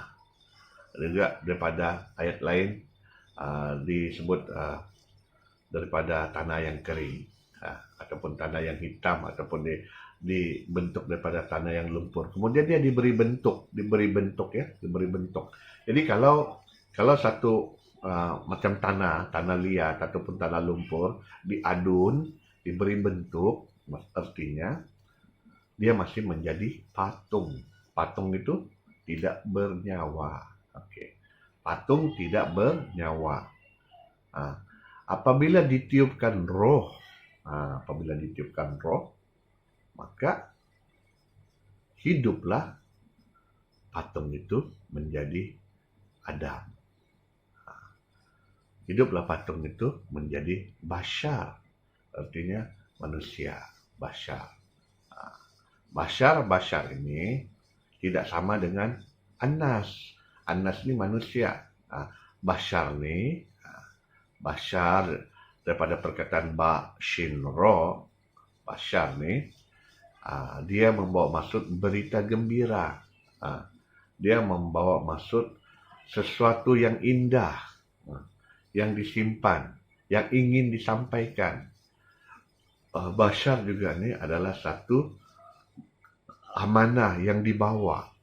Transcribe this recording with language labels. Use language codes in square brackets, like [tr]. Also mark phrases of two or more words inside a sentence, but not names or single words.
[ms] Juga daripada ayat lain disebut daripada tanah yang kering, ataupun tanah yang hitam, ataupun dibentuk daripada tanah yang lumpur. Kemudian dia diberi bentuk. Jadi kalau satu macam tanah liat ataupun tanah lumpur diadun, diberi bentuk, artinya dia masih menjadi patung. Patung itu tidak bernyawa. Patung tidak bernyawa. Apabila ditiupkan roh, maka hiduplah patung itu menjadi Adam. Hiduplah patung itu menjadi bashar, artinya manusia, bashar. Bashar ini tidak sama dengan Anas. Anas ni manusia. Bashar ni, bashar daripada perkataan [ar] باء شين راء, [ms] bashar ni dia membawa maksud berita gembira. Dia membawa maksud sesuatu yang indah, yang disimpan, yang ingin disampaikan. Bashar juga ni adalah satu amanah yang dibawa.